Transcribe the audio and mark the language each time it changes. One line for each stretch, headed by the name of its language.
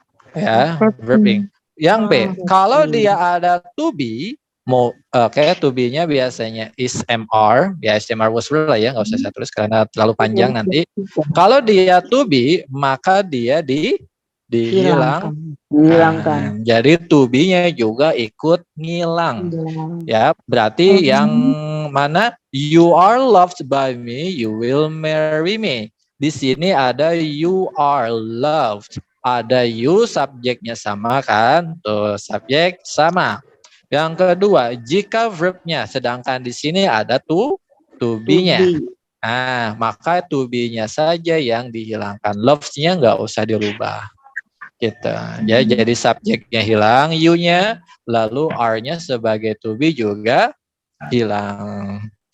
Indonesian: Ya, verb ing. Yang B, kalau dia ada to be, to be-nya biasanya is MR, ya SMR was lah ya, nggak usah saya tulis karena terlalu panjang nanti. Kalau dia to be, maka dia dihilangkan. Jadi to be-nya juga ikut ngilang. Ya, berarti yang mana?
English: You are loved by me, you will marry me.
Indonesian: Di sini ada
English: you are loved.
Indonesian: Ada you, subjeknya sama kan? Tuh, subjek sama. Yang kedua, jika verbnya, sedangkan di sini ada to be-nya. Nah, maka to be-nya saja yang dihilangkan. Loves-nya nggak usah dirubah. Gitu. Ya, jadi subjeknya hilang, you-nya, lalu are-nya sebagai to be juga hilang.